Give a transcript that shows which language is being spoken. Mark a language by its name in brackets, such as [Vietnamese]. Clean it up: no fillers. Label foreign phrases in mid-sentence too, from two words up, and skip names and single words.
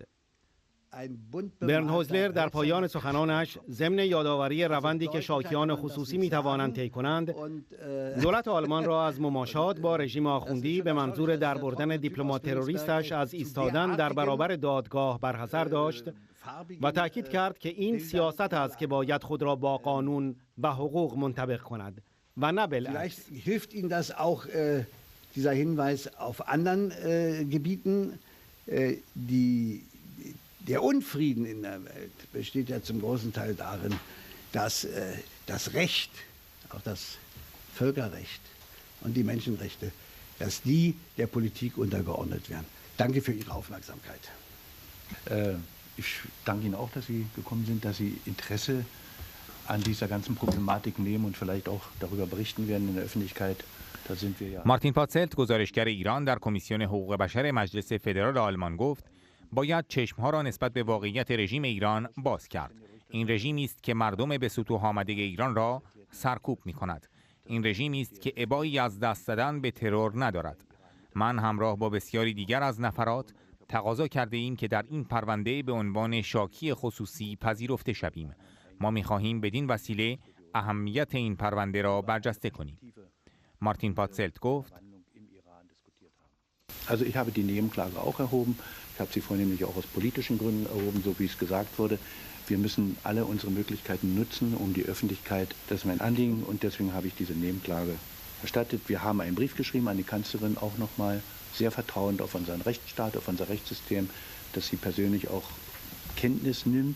[Persian] برنهویزلر در پایان سخنانش ضمن یادآوری روندی که شاکیان خصوصی می توانند طی کنند، دولت آلمان را از مماشات با رژیم آخوندی به منظور دربردن دیپلمات تروریستش از ایستادن در برابر دادگاه برحذر داشت و تاکید کرد که این سیاست است که باید خود را با قانون و حقوق منطبق کند و نه بالعکس. [German] Hilft Ihnen das auch dieser Hinweis auf anderen Gebieten, Der Unfrieden in der Welt besteht ja zum großen Teil darin, dass das Recht, auch das Völkerrecht und die Menschenrechte, dass die der Politik untergeordnet werden. Danke für Ihre Aufmerksamkeit. Ich danke Ihnen auch, dass Sie gekommen sind, dass Sie Interesse an dieser ganzen Problematik nehmen und vielleicht auch darüber berichten werden in der Öffentlichkeit. Da sind wir ja. [Persian] مارتین پاتسلت گزارشگر ایران در کمیسیون حقوق بشر مجلس فدرال آلمان گفت باید چشمها را نسبت به واقعیت رژیم ایران باز کرد. این رژیمی است که مردم به سطوح آمده ایران را سرکوب می کند. این رژیمی است که ابایی از دست زدن به ترور ندارد. من همراه با بسیاری دیگر از نفرات تقاضا کرده ایم که در این پرونده به عنوان شاکی خصوصی پذیرفته شویم. ما می خواهیم بدین وسیله اهمیت این پرونده را برجسته کنیم. مارتین پاتسلت گفت [German] Also ich habe die Nebenklage auch erhoben. Ich habe sie vornehmlich auch aus politischen Gründen erhoben, so wie es gesagt wurde. Wir müssen alle unsere Möglichkeiten nutzen, um die Öffentlichkeit, das ist mein Anliegen und deswegen habe ich diese Nebenklage erstattet. Wir haben einen Brief geschrieben an die Kanzlerin, auch nochmal sehr vertrauend auf unseren Rechtsstaat, auf unser Rechtssystem, dass sie persönlich auch Kenntnis nimmt.